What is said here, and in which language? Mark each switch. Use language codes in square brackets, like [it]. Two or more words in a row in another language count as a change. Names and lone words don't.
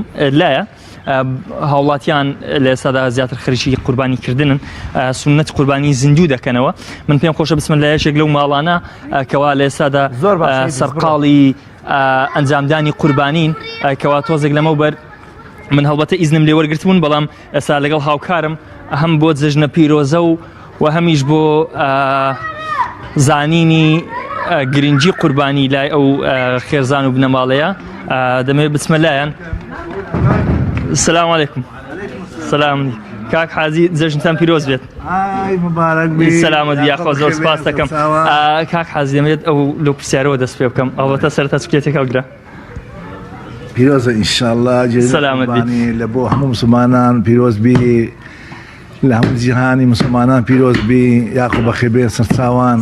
[ckb] لایە هاوڵاتیان لە ئێستادا زیاتر خەریکی قوربانیکردنن سونەت قوربانی زیندوو دەکەنەوە من پێم خۆشە بسمە لە یەکێک لەو ماڵانە کەوا لە ئێستادا سەرقاڵی ئەنجامدانی قوربانین کەوا تۆزێک لەمەوبەر من هەڵبەتە ئیزنم لێ وەرگرتبوون بەڵام ئێستا لەگەڵ هاوکارم هەم بۆ جەژنە پیرۆزە و هەمیش بۆ زانینی گرنگی قوربانی لای ئەو خێرزان و بنەماڵەیە دەمەوێت بچمە لایەن [ar] السلام عليكم [ckb] سلام كاك حازي جەژنتان پیرۆز بێت مبارەک بێ سەلامەت یا خۆ زۆر سپاس دەکەم کاک حازی دەمەوێت ئەو لەو پرسیارەوە دەست پێ بکەم ئەوەتە سەرەتا چکلێتێک هەڵگرە پیرۆزە ئینشاءالله جێژنی لە بۆ هەموو مسلمانان پیرۆز بێ لە هەموو جیهانی مسلمانان پیرۆز بێ یاخۆ بەخێبێ سەرچاوان